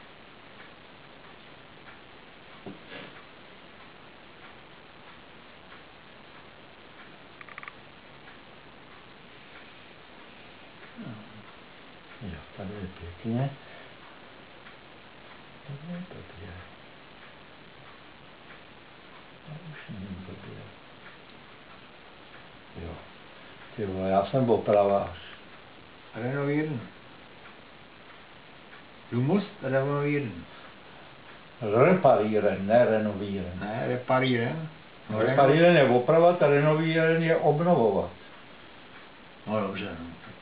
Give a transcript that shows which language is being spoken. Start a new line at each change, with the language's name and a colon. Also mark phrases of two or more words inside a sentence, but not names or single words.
Czech: Jo, tady je pěkně. Tady je blbě. A už není blbě. Jo. Ty vole, já jsem opravář.
German: Renovieren. Du musst renovieren. Reparieren, ne renovieren.
Czech: Ne, reparieren. Reparieren je opravat a renovieren je obnovovat. No dobře, no.